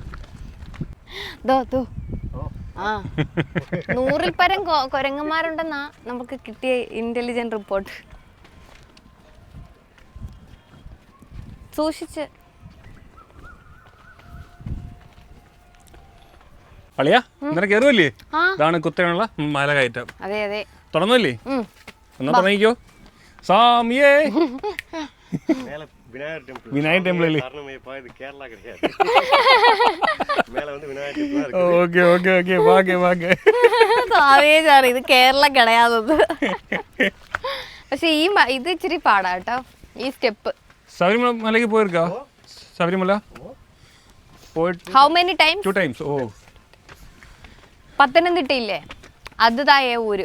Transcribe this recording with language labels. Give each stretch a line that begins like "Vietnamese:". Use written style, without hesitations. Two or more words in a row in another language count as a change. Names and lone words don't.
Malayalam: 100-ൽ പരം കുരങ്ങന്മാരുണ്ടെന്നാ നമുക്ക് കിട്ടിയ ഇന്റലിജന്റ് റിപ്പോർട്ട്. സൂക്ഷിച്ച് അളിയാ ഇന്നലെ കേറുവല്ലേ? ഇതാണ് കുത്തനുള്ള മല കയറ്റം. അതെ അതെ, തുടങ്ങല്ലേ? എന്നാ തുടങ്ങിക്കോ.
Tamil: சாமியே விநாயகர் டெம்பிள் கேரளா கிடையாது. மேல வந்து விநாயகர் டெம்பிள். ஓகே ஓகே ஓகே வாங்க வாங்க.
Malayalam: സാവേ സാർ, ഇത് കേരളം കിടയാതത്. പക്ഷെ ഇത് ഇച്ചിരി പാടാ കേട്ടോ ഈ സ്റ്റെപ്പ്. ശബരിമല മലയ്ക്ക് പോയിരിക്കാ? ശബരിമല
English: how many times? 2 times. ഓ,
Malayalam: പത്തനംതിട്ട ഇല്ലേ, അത് തായേ ഊര്.